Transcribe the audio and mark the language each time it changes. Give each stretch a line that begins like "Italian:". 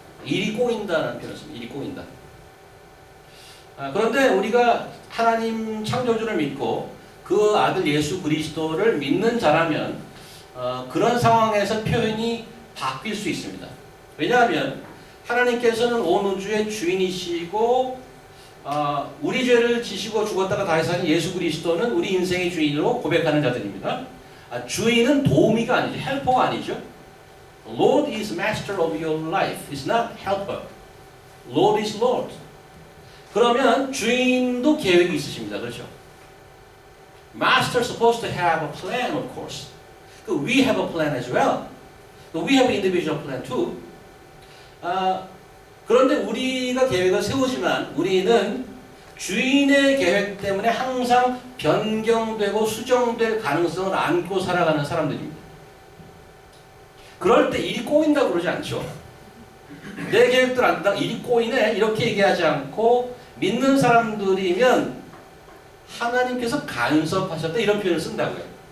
Korean: 일이 꼬인다는 표현을 씁니다. 일이 꼬인다. 그런데 우리가 하나님 창조주를 믿고 그 아들 예수 그리스도를 믿는 자라면 그런 상황에서 표현이 바뀔 수 있습니다. 왜냐하면 하나님께서는 온 우주의 주인이시고 우리 죄를 지시고 죽었다가 다시 사신 예수 그리스도는 우리 인생의 주인으로 고백하는 자들입니다. 주인은 도우미가 아니죠. 헬퍼가 아니죠.
English: Lord is master of your life. Is not helper. Lord is Lord.
Korean: 그러면 주인도 계획이 있으십니다. 그렇죠?
English: Master is supposed to have a plan, of course. We have a plan as well. We have an individual plan too.
Korean: 그런데 우리가 계획을 세우지만 우리는 주인의 계획 때문에 항상 변경되고 수정될 가능성을 안고 살아가는 사람들입니다. 그럴 때 일이 꼬인다고 그러지 않죠. 내 계획대로 안 된다, 일이 꼬이네 이렇게 얘기하지 않고 믿는 사람들이면 하나님께서 간섭하셨다 이런 표현을 쓴다고요.